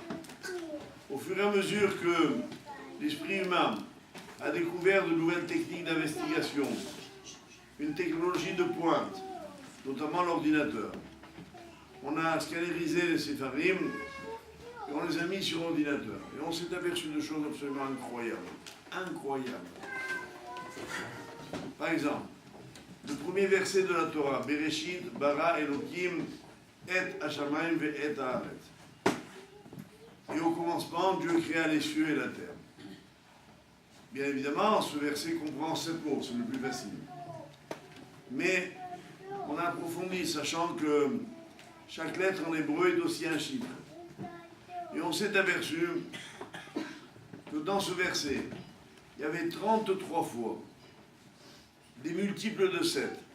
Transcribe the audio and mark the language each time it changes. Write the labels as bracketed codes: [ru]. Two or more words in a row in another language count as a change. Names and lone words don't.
[fr] Au fur et à mesure que l'esprit humain a découvert de nouvelles techniques d'investigation, une technologie de pointe, notamment l'ordinateur, on a scannerisé les sépharim et on les a mis sur ordinateur. Et on s'est aperçu de choses absolument incroyables. Incroyables. Par exemple, le premier verset de la Torah, [he] בראשית ברא אלהים את השמים ואת הארץ. [fr] Et au commencement, Dieu créa les cieux et la terre. Bien évidemment, ce verset comprend 7 mots, c'est le plus facile. Mais on a approfondi, sachant que chaque lettre en hébreu est aussi un chiffre. Et on s'est aperçu que dans ce verset, il y avait 33 fois des multiples de 7.